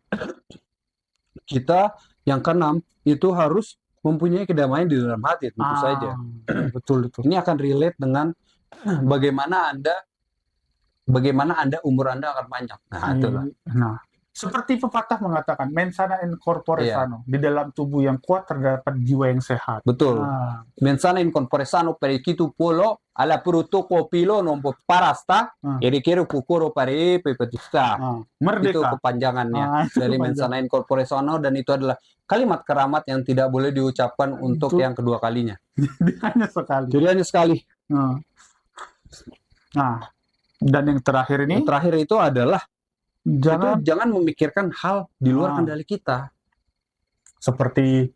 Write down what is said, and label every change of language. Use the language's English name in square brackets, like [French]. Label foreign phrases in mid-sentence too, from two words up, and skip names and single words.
[Indonesian] Kita yang keenam itu harus mempunyai kedamaian di dalam hati, tentu saja. Betul itu. Ini akan relate dengan bagaimana umur Anda akan panjang. Nah, itulah. Nah, seperti pepatah mengatakan, [Latin] mens sana in corpore [Indonesian] Iya, sano. Di dalam tubuh yang kuat terdapat jiwa yang sehat. betul. Nah, [Latin] Mensana in corpore sano perikitu polo alla pruto kopilo non parasta [Indonesian] nah, erikero pukuro pare pepetista. nah, Itu merdeka. kepanjangannya Itu dari kepanjangan. [Latin] mensana in corpore sano, [Indonesian] dan itu adalah kalimat keramat yang tidak boleh diucapkan untuk Itu yang kedua kalinya. hanya sekali. Jadi hanya sekali. Nah, nah, dan yang terakhir Yang ini, terakhir itu adalah jangan jangan memikirkan hal di luar kendali kita. seperti